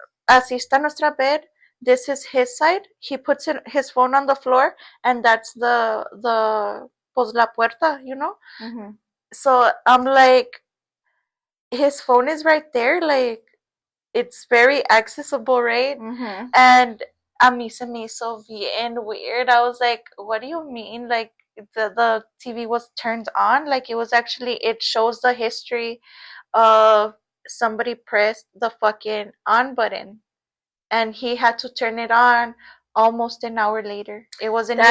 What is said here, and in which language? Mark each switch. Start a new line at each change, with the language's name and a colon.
Spanish: Así está nuestra
English: bed. This is his side. He puts his phone on the floor, and that's the
Spanish: pues la puerta,
English: you know. Mm-hmm. So I'm like, his phone is right there, like it's very accessible, right? Mm-hmm.
Spanish: And a mí se me hizo bien weird.
English: I was like, what do you mean? Like the TV was turned on? Like it was actually, it shows the history of somebody pressed the fucking on button and he had to turn it on almost an hour later. It wasn't even